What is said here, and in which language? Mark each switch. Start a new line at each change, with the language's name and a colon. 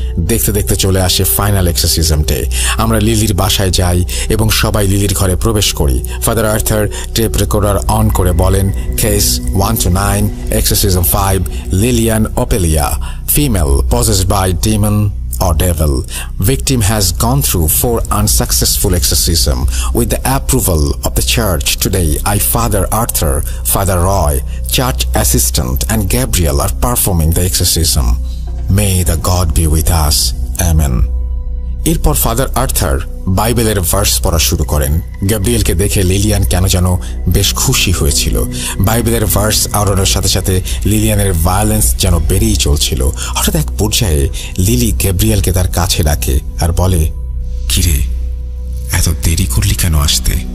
Bangla: দেখতে দেখতে চলে আসে ফাইনাল এক্সরসিজম ডে। আমরা লিলির বাসায় যাই এবং সবাই লিলির ঘরে প্রবেশ করি। Father Arthur tape recorder on করে বলেন, case 1 to 9, exorcism 5, Lilian ওপেলিয়া, female,
English: possessed by demon or devil. Victim has gone through 4 unsuccessful exorcism. With the approval of the church, today I, Father Arthur, Father Roy, church assistant and Gabriel are performing the exorcism. May the God be with us. Amen.
Bangla: এরপর father Arthur বাইবেলের verse পড়া শুরু করেন। গ্যাব্রিয়েলকে দেখে Lilian কেন যেন বেশ খুশি হয়েছিল। বাইবেলের ভার্স আওড়ানোর সাথে সাথে লিলিয়ানের ভায়োলেন্স যেন বেড়েই চলছিল। হঠাৎ এক পর্যায়ে লিলি গ্যাব্রিয়েলকে তার কাছে ডাকে আর বলে, কিরে, এত দেরি করলি কেন আসতে?